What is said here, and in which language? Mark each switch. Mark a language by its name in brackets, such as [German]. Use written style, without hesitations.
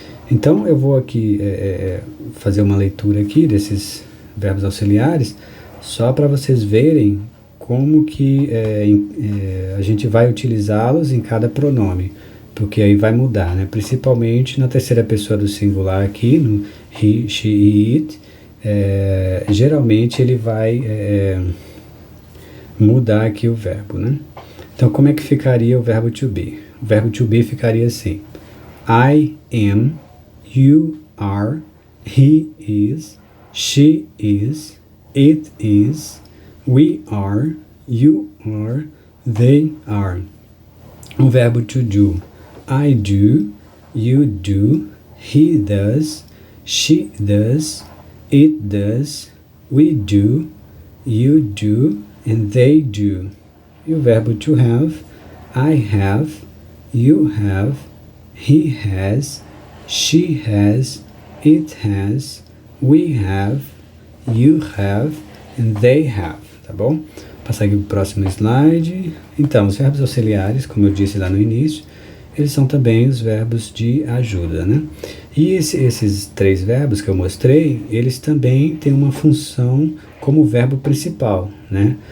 [Portuguese] Então, eu vou aqui fazer uma leitura aqui desses verbos auxiliares, só para vocês verem como que a gente vai utilizá-los em cada pronome, porque aí vai mudar, né? Principalmente na terceira pessoa do singular aqui, no he, she e it, geralmente ele vai mudar aqui o verbo, né? Então, como é que ficaria o verbo to be? O verbo [English] to be [Portuguese] ficaria assim: [English] I am, you are, he is, she is, it is, we are, you are, they are. [Portuguese] O verbo [English] to do: I do, you do, he does, she does, it does, we do, you do, and they do. [Portuguese] E o verbo [English] to have: I have, you have, he has, she has, it has, we have, you have, and they have, [Portuguese] tá bom? Vou passar aqui para o próximo slide. Então, os verbos auxiliares, como eu disse lá no início, eles são também os verbos de ajuda, né? E esses 3 verbos que eu mostrei, eles também têm uma função como verbo principal, né?